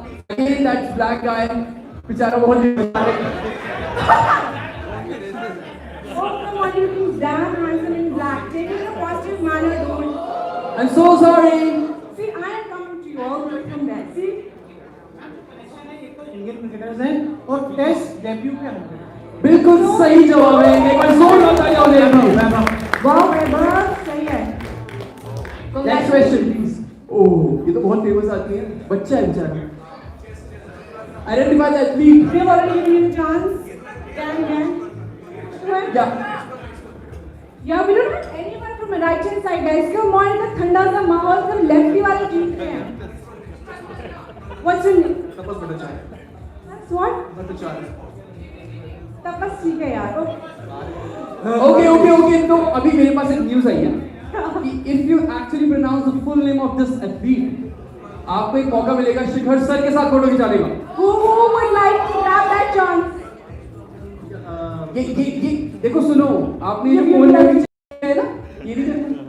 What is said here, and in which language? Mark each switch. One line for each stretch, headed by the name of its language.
English: Again that black guy,
Hindi: बेचारा बहुत
English: Oh, come on, you looking damn handsome in black. Take it in a positive manner, dude. I'm so sorry. See, I am coming to you all the way from there. See?
Hindi: Indian cricketers हैं और test debut पे होंगे। बिल्कुल सही जवाब है। एक बार जोरदार तालियां हो जाएगी। Wow, बहुत सही है।
English: Next question please.
Hindi: ओह, ये तो बहुत फेमस आती है। बच्चा है बेचारा।
English: Identify the athlete. We have already given you a chance. Again. Yeah. Yeah, we don't have anyone from the right hand side, guys. Come on, the
Hindi: ठंडा सा माहौल सब लेफ्टी वाले जीत रहे हैं।
English: What's your name?
Hindi: तपस Bhattacharya.
English: That's what?
Hindi: Bhattacharya. तपस ठीक है यार।
English: Okay.
Hindi: तो अभी मेरे पास एक न्यूज़ आई है कि
English: if you actually pronounce the full name of this athlete,
Hindi: आपको एक मौका मिलेगा शिखर सर के साथ फोटो खिंचाने का।
English: Who would like to grab that chance?
Hindi: ये देखो सुनो, आपने जो फोन में है ना, ये नहीं करना।